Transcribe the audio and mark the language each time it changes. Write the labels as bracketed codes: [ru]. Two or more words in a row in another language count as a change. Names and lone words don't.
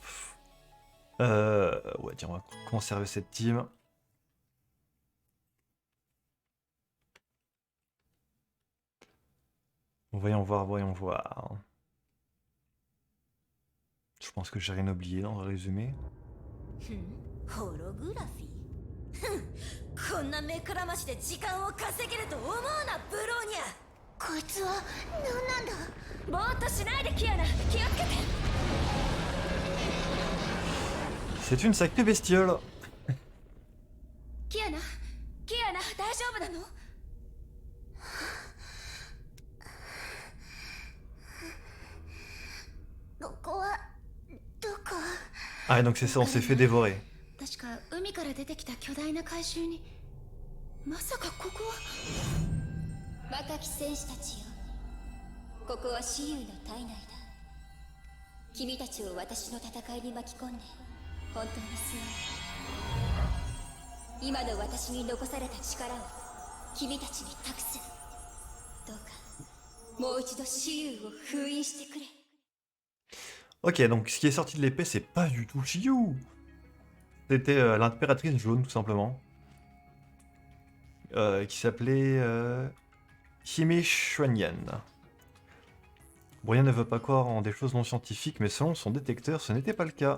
[fr] Ouais, tiens, on va conserver cette team. Voyons voir, voyons voir. Je pense que j'ai rien oublié dans le résumé. [ja] ホログラフィーふんこんな目くらましで時間を稼げると思うなブローニャこいつは何なんだぼーっとしないでキアナ気をつけて [fr] C'est une sacrée bestiole. [ja] キアナ大丈夫なのここはどこ [fr] Ah, donc c'est ça, on s'est fait dévorer. [ja] 確か海から出てきた巨大な怪獣にまさかここは若き戦士たちよここは雌雄の体内だ君たちを私の戦いに巻き込んで本当にすまない今の私に残された力を君たちに託すどうかもう一度雌雄を封印してくれ [fr] Ok, donc ce qui est sorti de l'épée, c'est pas du tout Shiyu. C'était l'impératrice jaune, tout simplement. Qui s'appelait Hime Xuanyan. Brian ne veut pas croire en des choses non scientifiques, mais selon son détecteur, ce n'était pas le cas.